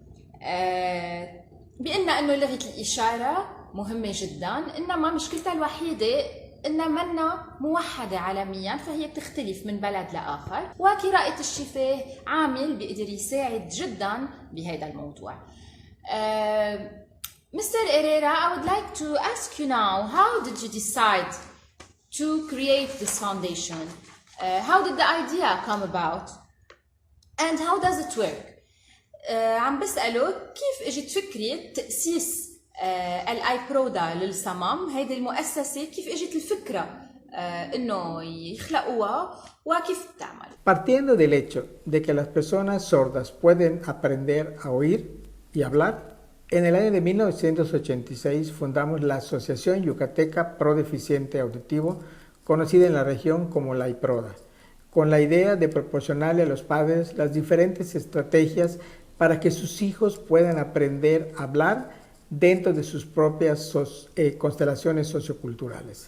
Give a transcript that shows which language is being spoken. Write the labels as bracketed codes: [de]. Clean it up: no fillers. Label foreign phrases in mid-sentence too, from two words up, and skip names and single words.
[ar] بقلنا أنه لغة الإشارة مهمة جدا، إنما مشكلتها الوحيدة إنها منا موحدة عالميا، فهي بتختلف من بلد لآخر، وقراءة الشفاه عامل بيقدر يساعد جدا بهذا الموضوع. [en] Mr. Herrera, I would like to ask you now, how did you decide to create this foundation? How did the idea come about? And how does it work? [ar] عم بسأله كيف اجت فكرة تأسيس الآيبرودا للصمم، هيدي المؤسسة، كيف اجت الفكرة انه يخلقوها وكيف بتعمل. [es] Partiendo del hecho de que las personas sordas pueden aprender a oír y hablar, en el año de 1986 fundamos la Asociación Yucateca Pro Deficiente Auditivo, conocida en la región como la IPRODA, con la idea de proporcionarle a los padres las diferentes estrategias para que sus hijos puedan aprender a hablar dentro de sus propias constelaciones socioculturales.